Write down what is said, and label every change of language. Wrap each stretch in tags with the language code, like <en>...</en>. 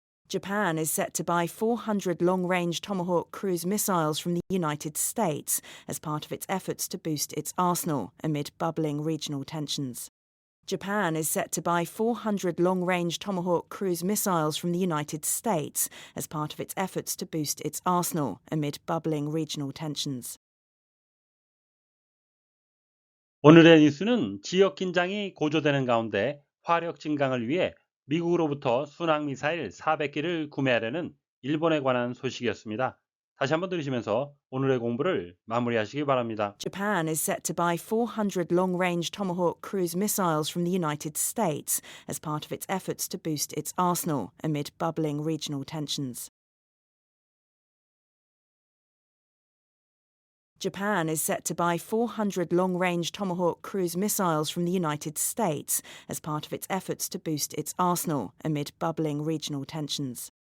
<en>Japan is set to buy 400 long-range Tomahawk cruise missiles from the United States as part of its efforts to boost its arsenal amid bubbling regional tensions. Japan is set to buy 400 long-range Tomahawk cruise missiles from the United States as part of its efforts to boost its arsenal amid bubbling regional tensions.</en> <ko>오늘의 뉴스는 지역 긴장이 고조되는 가운데 화력 증강을 위해 미국으로부터 순항 미사일 400기를 구매하려는 일본에 관한 소식이었습니다. 다시 한번 들으시면서 오늘의 공부를 마무리하시기 바랍니다.</ko> <en>Japan is set to buy 400 long-range Tomahawk cruise missiles from the United States as part of its efforts to boost its arsenal amid bubbling regional tensions. Japan is set to buy 400 long-range Tomahawk cruise missiles from the United States as part of its efforts to boost its arsenal amid bubbling regional tensions.</en>